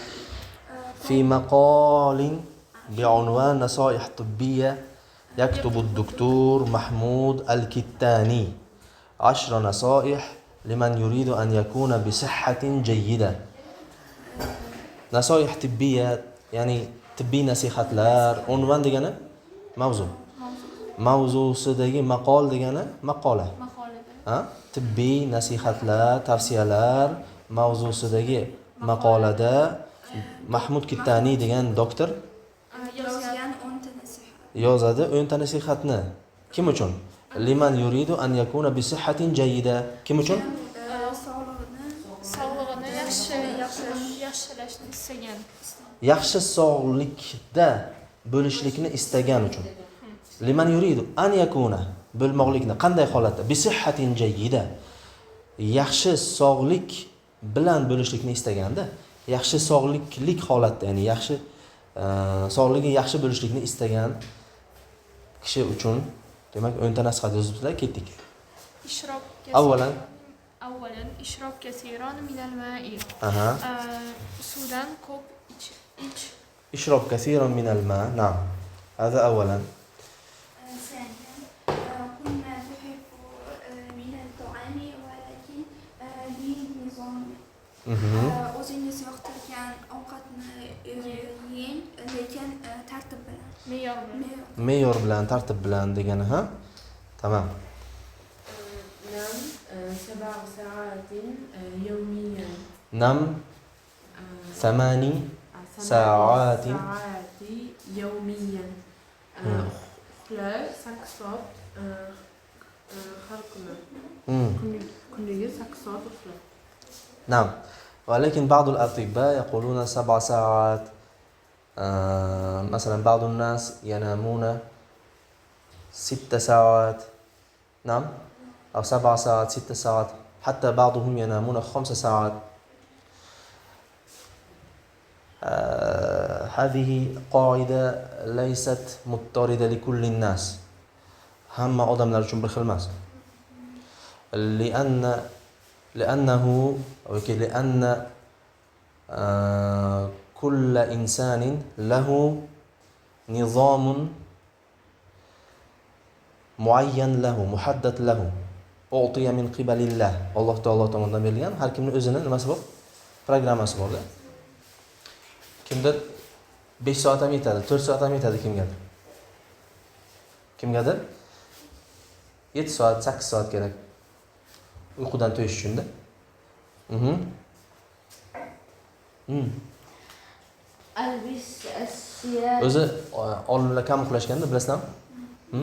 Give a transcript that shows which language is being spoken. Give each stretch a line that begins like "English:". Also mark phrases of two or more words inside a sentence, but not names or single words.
Arabic: في مقال بعنوان نصائح طبية يكتب الدكتور محمود الكتاني 10 نصائح لمن يريد أن يكون بصحة جيدة. نصائح طبية يعني
Uzbek: tibbiy nasihatlar. Unvon degani mavzusidagi maqol degani maqola. Tibbiy nasihatlar, tavsiyalar mavzusidagi maqolada Mahmud Kittani degan doktor yozadi 10 ta nasihatni. Kim uchun?
Arabic: لمن يريد أن يكون بصحة جيدة. Kim uchun?
Uzbek: Sog'lig'ini yaxshilashni istagan. Yaxshi sog'likda bo'lishlikni istagan uchun.
Arabic: لمن يريد أن يكون
Uzbek: bo'lmoqlikni qanday holatda?
Arabic: بصحة جيدة.
Uzbek: Yaxshi sog'lik bilan bo'lishlikni istaganda, yaxshi sog'liklik holatda, ya'ni yaxshi sog'ligi yaxshi bo'lishlikni istagan kishi uchun, demak 10 ta nasihat yozibsizlar, ketdik. Avvalan
Arabic: اشرب كثيرا من الماء.
Uzbek: Suvdan ko'p ich.
Arabic: اشرب كثيرا من الماء. نعم، هذا أولا. ثانيا كنا نحب من الطعام ولكن بنظام.
Uzbek: o'zingiz yoqtirgan ovqatni yeng, lekin tartib bilan. Me'yor bilan, tartib bilan degani, ha? Tamam.
Arabic: نم 7 ساعات يوميا. نم 8 ساعات يوميا.
Uzbek: uxla 8 soat har kuni. Kuniga 8 soat uxla.
Arabic: نعم، ولكن بعض الأطباء يقولون 7 ساعات. مثلا بعض الناس ينامون 6 ساعات. نعم، أو 7 ساعات 6 ساعات، حتى بعضهم ينامون 5 ساعات. هذه قاعدة ليست مضطردة لكل الناس.
Uzbek: هم odamlar uchun bir xil emas.
Arabic: لأن كل إنسان له نظام معين له محدد له أعطي من قبل الله. الله تعالى
Uzbek: tomonidan berilgan har kimning o'zini nimasi bor? Programmasi bor. Kimdir 5 soat ham yetadi, 4 soat ham yetadi kimgadir. Kimgadir 7 soat, 8 soat kerak. Uyqudan to'yish uchun-da. O'zi olimlar kam uxlashganda, bilasizmi?